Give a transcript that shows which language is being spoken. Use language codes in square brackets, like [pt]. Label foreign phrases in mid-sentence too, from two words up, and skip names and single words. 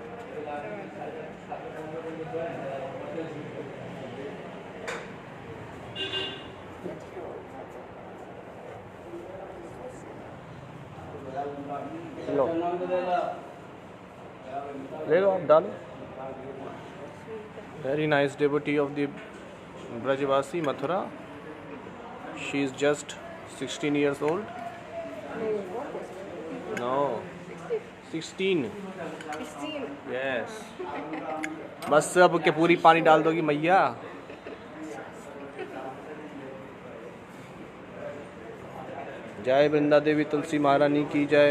[hi] लो ले लो आप डालो। [en] Very nice devotee of the Brajavasi Mathura. She is just 16 years old. No, 16. 16. Yes. [hi] बस अब के पूरी पानी डाल दोगी मैया। जय वृंदा देवी तुलसी महारानी की जय।